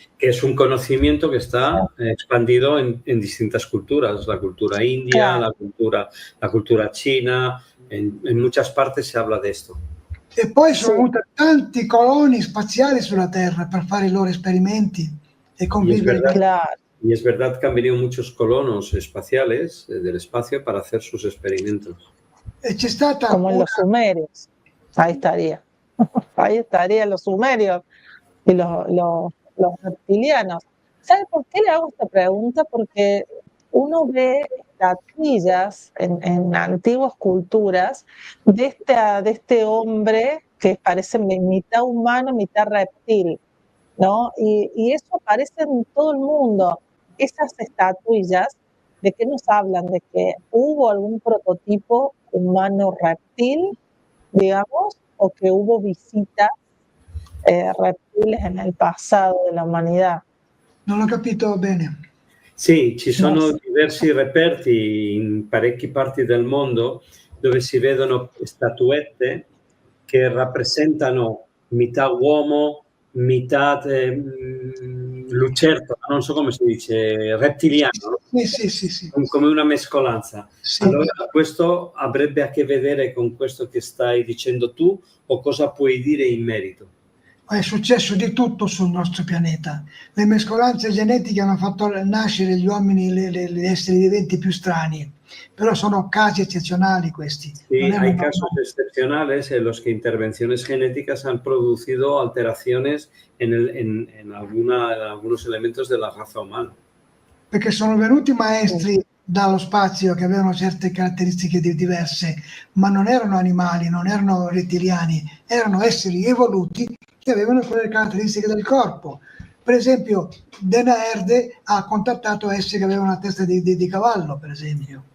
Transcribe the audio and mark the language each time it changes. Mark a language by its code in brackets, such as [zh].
[es] Que es un conocimiento que está expandido en distintas culturas, la cultura india, la cultura china, en muchas partes se habla de esto. [it] E poi sono venuti tanti coloni spaziali sulla Terra per fare i loro esperimenti e convivere. [es] Y es verdad que han venido muchos colonos espaciales del espacio para hacer sus experimentos. Como en los sumerios. Ahí estaría. Ahí estarían los sumerios y los reptilianos. ¿Sabe por qué le hago esta pregunta? Porque uno ve estatuillas en antiguas culturas de este hombre que parece mitad humano, mitad reptil, ¿no? Y eso aparece en todo el mundo. Esas estatuillas, ¿de qué nos hablan? ¿De que hubo algún prototipo humano reptil, digamos, o que hubo visitas reptiles en el pasado de la humanità? [it] Non ho capito bene. Sì, ci sono diversi reperti in parecchie parti del mondo dove si vedono statuette che rappresentano metà uomo, metà lucertola, non so come si dice, rettiliano, sì. Come una mescolanza. Sì. Allora questo avrebbe a che vedere con questo che stai dicendo tu, o cosa puoi dire in merito? È successo di tutto sul nostro pianeta. Le mescolanze genetiche hanno fatto nascere gli uomini, gli esseri viventi più strani, però sono casi eccezionali questi. [es] Sí, hay casos excepcionales en los que intervenciones genéticas han producido alteraciones en algunos elementos de la raza umana. [it] Perché sono venuti maestri dallo spazio che avevano certe caratteristiche diverse, ma non erano animali, non erano rettiliani, erano esseri evoluti che avevano quelle caratteristiche del corpo. Per esempio, Dana Erde ha contattato esseri che avevano una testa di cavallo, per esempio.